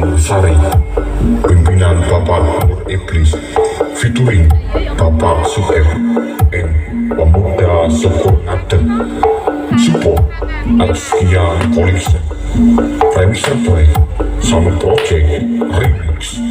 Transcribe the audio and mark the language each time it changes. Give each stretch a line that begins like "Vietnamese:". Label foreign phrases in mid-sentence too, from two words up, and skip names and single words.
Indonesian: Sari, pimpinan Bapak Nur Iblis, featuring Bapak Sueb, and Pemuda Syukur Aden,
English: support Atskia Collection, Remixer by Summer Project Remix.